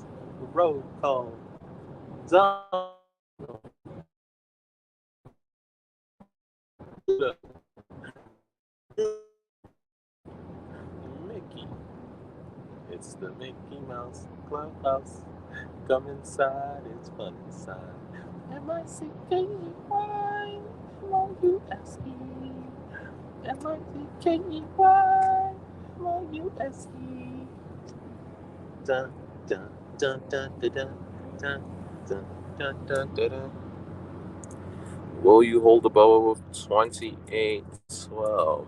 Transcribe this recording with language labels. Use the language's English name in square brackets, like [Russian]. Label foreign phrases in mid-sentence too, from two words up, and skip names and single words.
[English] Roll call. Donald. Mickey. It's the Mickey Mouse Clubhouse. Come inside, it's fun inside. M-I-C-K-E-Y, M-O-U-S-E. M-I-C-K-E-Y, M-O-U-S-E. Dun, dun, dun, dun, dun, dun, dun, dun, dun, dun, dun, dun. Will you hold the bow of 2812?